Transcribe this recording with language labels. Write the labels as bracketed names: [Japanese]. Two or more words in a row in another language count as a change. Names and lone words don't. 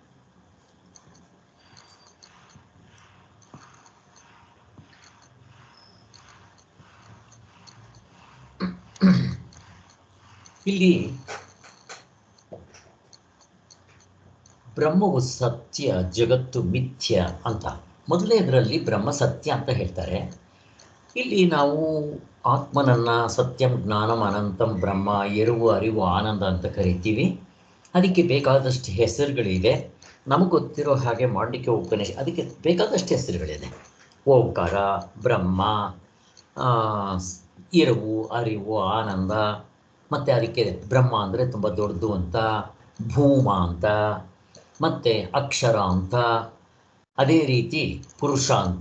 [Kannada] ಇಲ್ಲಿ ಬ್ರಹ್ಮವು ಸತ್ಯ, ಜಗತ್ತು ಮಿಥ್ಯ ಅಂತ ಮೊದಲನೇದರಲ್ಲಿ ಬ್ರಹ್ಮ ಸತ್ಯ ಅಂತ ಹೇಳ್ತಾರೆ. ಇಲ್ಲಿ ನಾವು ಆತ್ಮನನ್ನು [Sanskrit] ಸತ್ಯಂ ಜ್ಞಾನಂ ಅನಂತಂ ಬ್ರಹ್ಮ, [Kannada] ಎರುವು ಅರಿವು ಆನಂದ ಅಂತ ಕರಿತೀವಿ. ಅದಕ್ಕೆ ಬೇಕಾದಷ್ಟು ಹೆಸರುಗಳಿದೆ. ನಮಗೆ ಗೊತ್ತಿರೋ ಹಾಗೆ ಮಾಡಲಿಕ್ಕೆ ಉಪನಿಷತ್ ಅದಕ್ಕೆ ಬೇಕಾದಷ್ಟು ಹೆಸರುಗಳಿದೆ. ಓಂಕಾರ, ಬ್ರಹ್ಮ, ಎರುವು ಅರಿವು ಆನಂದ, ಮತ್ತು ಅದಕ್ಕೆ ಬ್ರಹ್ಮ ಅಂದರೆ ತುಂಬ ದೊಡ್ಡದು ಅಂತ, ಭೂಮ ಅಂತ, ಮತ್ತು ಅಕ್ಷರ ಅಂತ, ಅದೇ ರೀತಿ ಪುರುಷ ಅಂತ.